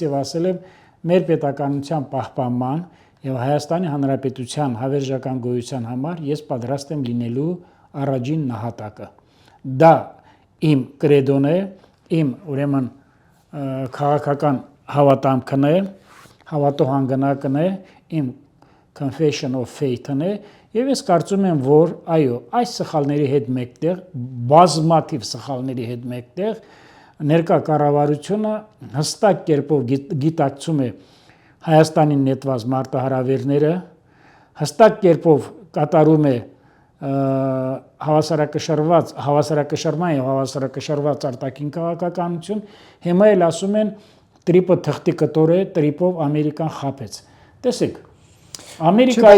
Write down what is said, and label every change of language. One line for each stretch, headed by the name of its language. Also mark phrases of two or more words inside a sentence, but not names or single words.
Armenian: եւ ասել եմ մեր պետականության պահպանման եւ Հայաստանի Հանրապետության հավերժական գոյության համար ես պատրաստ եմ լինելու առաջին նահատակը։ Դա իմ կրեդոն է, իմ ուրեմն քաղաքական հավատամքն է, հավատո հանգանակն է, իմ
English: confession of faith-
Armenian: ն է, եւ ես կարծում եմ, որ այո, այս սխալների հետ մեկտեղ, բազմաթիվ սխալների հետ մեկտեղ ներկա կառավարությունը հստակ կերպով գիտակցում է Հայաստանին նետված մարտահրավերները, հստակ կերպով կատարում է հավասարակշռման եւ հավասարակշռված արտաքին քաղաքականություն, հիմա էլ ասում են տրիպը թղթի կտոր է, տրիպով Ամերիկան խաբեց։ Տեսեք, Ամերիկայի